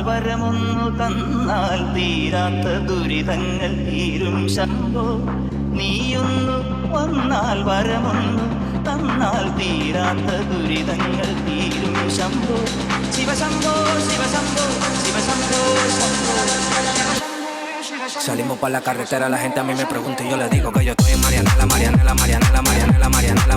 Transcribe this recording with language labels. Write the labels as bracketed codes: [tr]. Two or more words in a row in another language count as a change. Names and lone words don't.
[ml] വരമൊന്നു തന്നാൽ തീരാത്ത ദുരിതങ്ങൾ തീരും ശംഭോ. നീയൊന്നു വന്നാൽ വരമൊന്നു തന്നാൽ തീരാത്ത ദുരിതങ്ങൾ തീരും ശംഭോ. ശിവശംഭോ ശിവശംഭോ ശിവശംഭോ ശംഭോ. [es] Salimos pa' la carretera, la gente a mí me pregunta y yo le digo que yo estoy en Marianela, Marianela, Marianela, Marianela, Marianela.